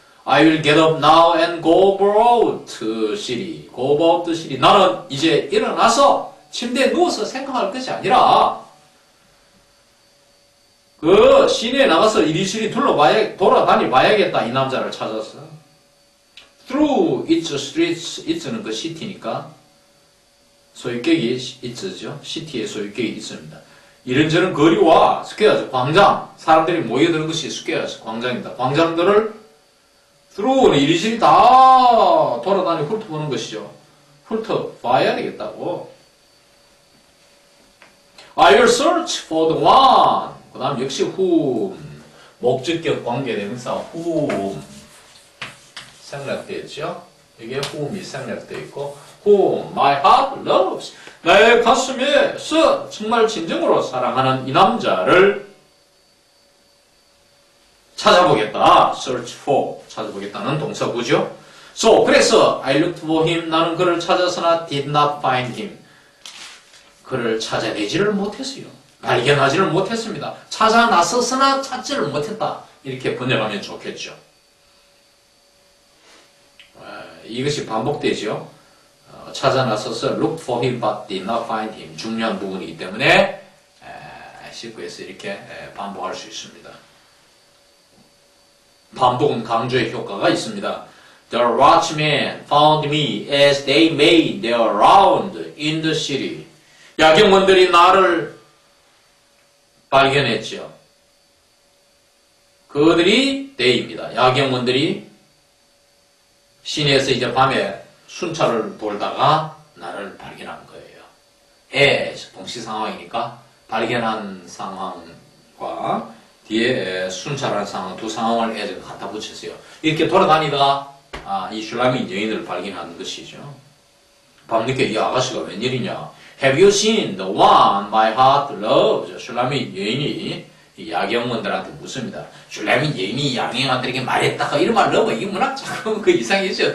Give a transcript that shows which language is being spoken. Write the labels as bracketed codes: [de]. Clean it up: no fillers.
[en] I will get up now and go about the city. Go about the city. [ko] 나는 이제 일어나서 침대에 누워서 생각할 것이 아니라 그 시내에 나가서 이리저리 돌아다니 봐야겠다. 이 남자를 찾아서. [en] Through its streets, [ko] its는 그 시티니까 소유격이 its죠. 시티에 소유격이 있습니다. 이런저런 거리와 스퀘어죠. 광장. 사람들이 모여드는 것이 스퀘어죠. 광장입니다. 광장들을 through는 이리저리 다 돌아다니 훑어보는 것이죠. 훑어봐야 되겠다고. [en] I will search for the one. [ko] 그 다음 역시 whom. 목적격 관계대명사 whom. 생략되어 있죠. 이게 whom이 생략되어 있고, [en] whom my heart loves. [ko] 나의 가슴에서 정말 진정으로 사랑하는 이 남자를 찾아보겠다. [en] search for. [ko] 찾아보겠다는 동사구죠. [en] So, [ko] 그래서 [en] I looked for him. [ko] 나는 그를 찾아서나 [en] did not find him. [ko] 그를 찾아내지를 못했어요. 발견하지를 못했습니다. 찾아 나섰으나 찾지를 못했다. 이렇게 번역하면 좋겠죠. 이것이 반복되죠. 찾아 나서서 [en] look for him but did not find him. [ko] 중요한 부분이기 때문에 19에서 이렇게 반복할 수 있습니다. 반복음 강조의 효과가 있습니다. [en] The watchmen found me as they made their round in the city. [ko] 야경원들이 나를 발견했죠. 그들이 they입니다. 야경원들이 시내에서 이제 밤에 순찰을 돌다가 나를 발견한 거예요. as 동시 상황이니까 발견한 상황과 뒤에 순찰한 상황 두 상황을 as 갖다 붙였어요. 이렇게 돌아다니다가 이 슐라민 여인을 발견한 것이죠. 밤늦게 이 아가씨가 웬일이냐? [en] Have you seen the one my heart loves? [ko] 슐라민 여인이 이 야경원들한테 묻습니다. 슐라민 여인이 야경원들에게 말했다가 이런 말 넣으면 이 문학 조금 그 이상이죠.